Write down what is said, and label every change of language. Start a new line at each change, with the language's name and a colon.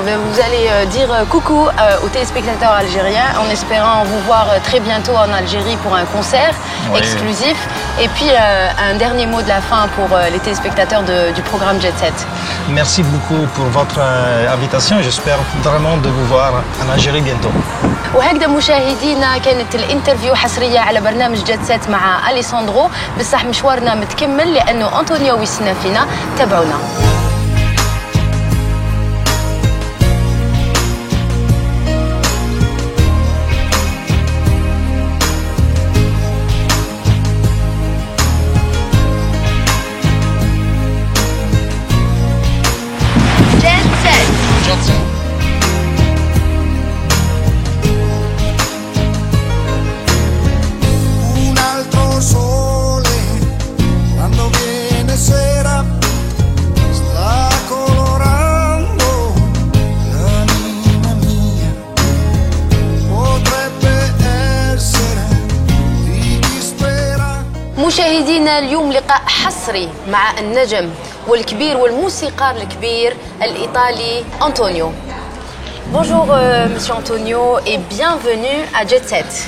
French: Vous allez dire coucou aux téléspectateurs algériens en espérant vous voir très bientôt en Algérie pour un concert Oui. exclusif. Et puis un dernier mot de la fin pour les téléspectateurs du programme Jet Set. Merci beaucoup pour votre invitation. J'espère vraiment de vous voir en Algérie bientôt.
Arabic: وهكذا مشاهدينا كانت الانترفيو حصرية على برنامج جيت سيت مع أليساندرو. بصح مشوارنا متكمل لأنه أنطونيو ويسنا فينا. تابعونا.
Italian: Un altro sole quando viene sera sta colorando l'anima mia. Potrebbe essere di dispera.
Arabic: مشاهدينا اليوم لقاء حصري مع النجم والكبير والموسيقار الكبير الإيطالي أنطونيو.
French: Bonjour Monsieur Antonio et bienvenue à Jet Set.